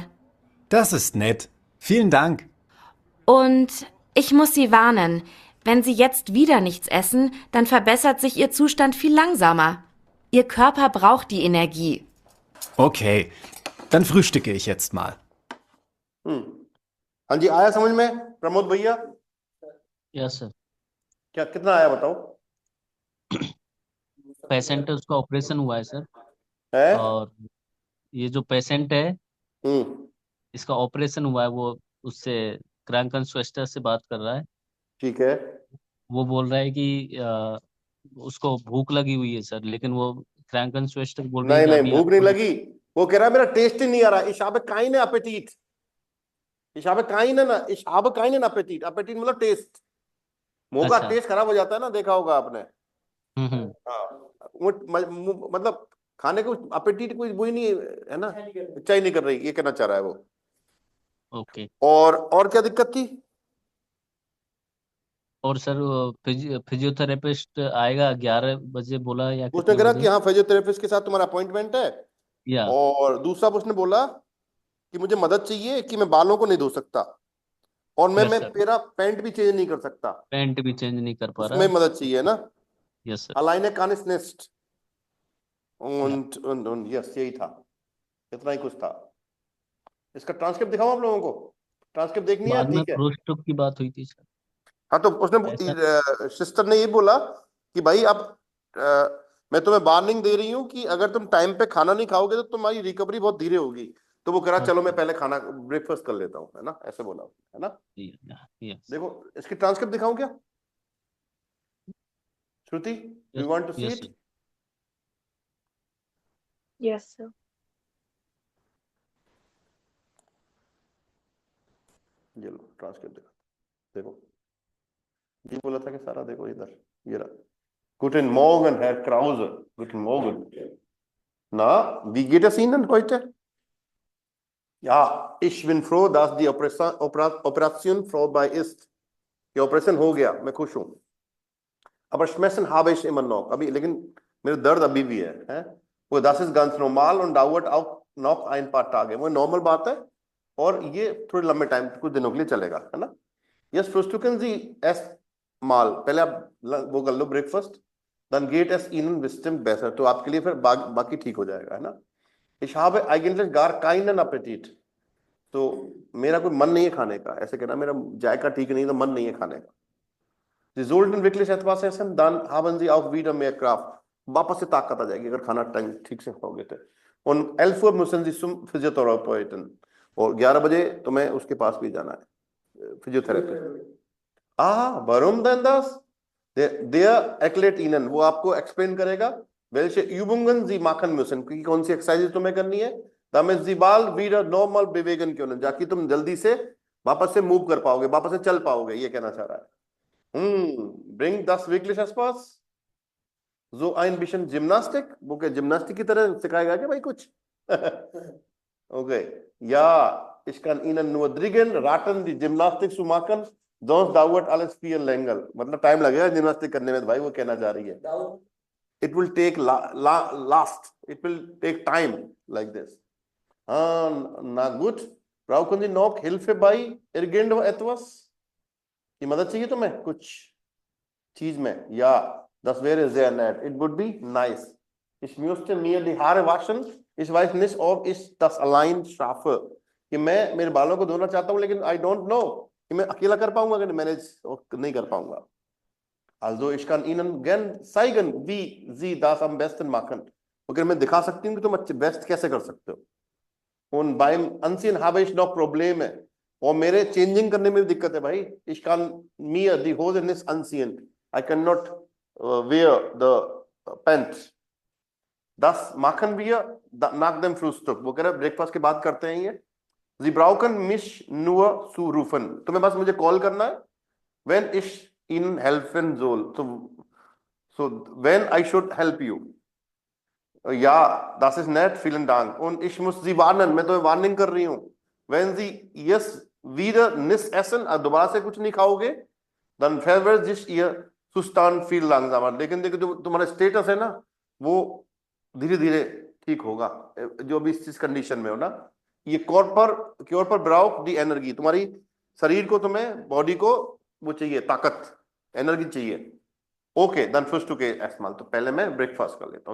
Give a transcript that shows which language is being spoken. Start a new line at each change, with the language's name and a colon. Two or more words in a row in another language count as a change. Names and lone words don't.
German: Das ist nett. Vielen Dank. Und ich muss Sie warnen, wenn Sie jetzt wieder nichts essen, dann verbessert sich Ihr Zustand viel langsamer. Ihr Körper braucht die Energie. Okay, dann frühstücke ich jetzt mal.
Hindi: हाँ जी, आया समझ में प्रमोद भैया?
English: yes sir
Hindi: क्या कितना आया बताओ? पेशेंट है उसका ऑपरेशन हुआ है सर है? और ये जो पेशेंट है हम्म, इसका ऑपरेशन हुआ है वो उससे
German: Kranken Schwester
Hindi: से बात कर रहा है। ठीक है। वो बोल रहा है कि उसको भूख लगी हुई है सर, लेकिन वो
German: Kranken Schwester
Hindi: बोल रही है नहीं कि नहीं, अभी भूख नहीं आपको लगी। वो कह रहा है मेरा टेस्ट ही नहीं आ रहा।
German: Ich habe keine Appetit. Ich habe keinen Appetit.
Hindi: Appetit मतलब टेस्ट। मुंह का अच्छा। टेस्ट खराब हो जाता है ना, देखा होगा आपने। हम्म। हाँ, मतलब खाने को अपेटीट कोई वही नहीं है ना, इच्छा ही नहीं कर रही, ये कहना चाह रहा है वो। ओके। और क्या दिक्कत थी? और सर फिजियोथेरेपिस्ट आएगा 11 बजे बोला या उसने कितने कहा बजे? कि हाँ फिजियोथेरेपिस्ट के साथ तुम्हारा अपॉइंटमेंट है। या और दूसरा उसने बोला कि मुझे मदद चाहिए कि मैं बालों को नहीं धो सकता, और मैं
English: Yes,
Hindi: मैं
English: sir.
Hindi: तेरा पैंट भी चेंज नहीं कर सकता, पैंट भी चेंज नहीं कर पा उसमें रहा। मदद चाहिए ना.
English: yes sir.
German: Alleine kann ich nicht. Und yes,
Hindi: यही था, इतना ही कुछ था. इसका ट्रांसक्रिप्ट दिखाऊं आप लोगों को? ट्रांसक्रिप्ट देखनी है? बाद में ठीक है. क्रोस्टॉक की बात हुई थी सर। हाँ, तो उसने ऐसा सिस्टर ने ये बोला कि भाई अब मैं तुम्हें वार्निंग दे रही हूँ कि अगर तुम टाइम पे खाना नहीं खाओगे तो तुम्हारी रिकवरी बहुत धीरे होगी. तो वो कह रहा चलो मैं पहले खाना ब्रेकफास्ट कर लेता हूँ, है ना, ऐसे बोला, है ना. यस देखो इसकी ट्रांसक्रिप्ट दिखाऊं क्या? श्रुति,
English: you want to see yes it? Yes, sir.
Hindi: ये लो ट्रांसक्रिप्ट दिखा. देखो ये बोला था कि सारा देखो इधर, ये रहा.
German: Guten Morgen, Herr Krause. Guten Morgen. Na, wie geht es Ihnen heute? Ja, ich bin froh, dass die Operation vorbei ist. Die Operation
Hindi: हो गया, मैं खुश हूँ.
German: Aber Schmerzen habe ich immer noch.
Hindi: अभी लेकिन मेरे दर्द अभी भी है?
German: वो das ist ganz normal und dauert auch noch ein paar Tage.
Hindi: वो नॉर्मल बात है और ये थोड़े लंबे टाइम, कुछ दिनों के लिए चलेगा, है ना.
German: Yes, frühstücken Sie erst mal.
Hindi: पहले आप वो कर लो ब्रेकफास्ट.
German: Dann geht es Ihnen bestimmt besser.
Hindi: तो आपके लिए फिर बाकी ठीक हो जाएगा, है ना.
German: Ich habe eigentlich gar keinen Appetit.
Hindi: तो मेरा कोई मन नहीं है खाने का, ऐसे कहना मेरा जायका ठीक नहीं, तो मन नहीं है खाने का.
German: Sie sollten wirklich etwas essen, dann haben Sie auch wieder mehr Kraft.
Hindi: वापस से ताकत आ जाएगी अगर खाना टाइम ठीक से खाओगे तो.
German: Und 11 Uhr müssen Sie zum Physiotherapeuten.
Hindi: और 11 बजे तुम्हें उसके पास भी जाना है, फिजियोथेरेपी.
German: warum denn das? Der erklärt Ihnen,
Hindi: वो आपको एक्सप्लेन करेगा
German: welche Übungen Sie machen müssen,
Hindi: क्योंकि कौन सी एक्सरसाइज तुम्हें करनी है,
German: damit Sie bald wieder normal bewegen können,
Hindi: जाकि तुम जल्दी से वापस से मूव कर पाओगे, वापस से चल पाओगे, ये कहना चाह रहा है.
German: Bringt das wirklich Spaß? So ein bisschen Gymnastik,
Hindi: वो क्या जिम्नास्टिक की तरह सिखाएगा क्या भाई कुछ?
German: Okay, ja, ich kann Ihnen nur dringend raten, die Gymnastik zu machen. Sonst dauert alles viel länger.
Hindi: मतलब टाइम लगेगा जिम्नास्टिक करने में, भाई वो कहना चाह रही है.
English: It will take last. It will take time like this.
German: Na gut. Brauchen Sie noch Hilfe bei irgendetwas?
Hindi: ये मदद चाहिए तुम्हें कुछ चीज में?
German: Ja, das wäre sehr nett.
English: It would be nice.
German: Ich müsste mir die Haare waschen. Ich weiß nicht, ob ich das allein schaffe.
Hindi: कि मैं मेरे बालों को धोना चाहता हूँ, लेकिन
English: I don't know
Hindi: कि मैं अकेला कर पाऊंगा कि मैनेज नहीं कर पाऊंगा.
German: Also ich kann Ihnen gern zeigen, wie Sie das am besten machen.
Hindi: अगर मैं दिखा सकती हूँ कि तुम बेस्ट कैसे कर सकते हो.
German: Und beim Anziehen habe ich noch Probleme.
Hindi: और मेरे चेंजिंग करने में भी दिक्कत है भाई.
German: Ich kann mir die Hose nicht anziehen.
English: I cannot wear the pants.
German: Das machen wir nach dem Frühstück.
Hindi: वो कह रहे ब्रेकफास्ट के बाद करते हैं ये.
German: Sie brauchen mich nur zu rufen.
Hindi: तुम्हें बस मुझे कॉल करना है.
German: When ich Ihnen helfen soll.
English: So when I should help you.
German: Ja, das ist nett. Vielen Dank. Und ich muss Sie warnen.
Hindi: मैं तुम्हें वार्निंग कर रही हूँ.
German: Wenn Sie jetzt wieder nicht essen,
Hindi: दोबारा से कुछ नहीं खाओगे,
German: dann verwirrt sich Ihr Zustand viel langsamer.
Hindi: लेकिन देखो जो तुम्हारा स्टेटस है ना, वो धीरे धीरे ठीक होगा. जो भी इस कंडीशन में हो ना, ये
German: Körper braucht die Energie,
Hindi: तुम्हारी शरीर को, तुम्हें बॉडी को वो चाहिए, ताकत, एनर्जी चाहिए.
English: okay, then first
Hindi: के एस्माल. तो पहले मैं ब्रेकफास्ट कर लेता हूँ.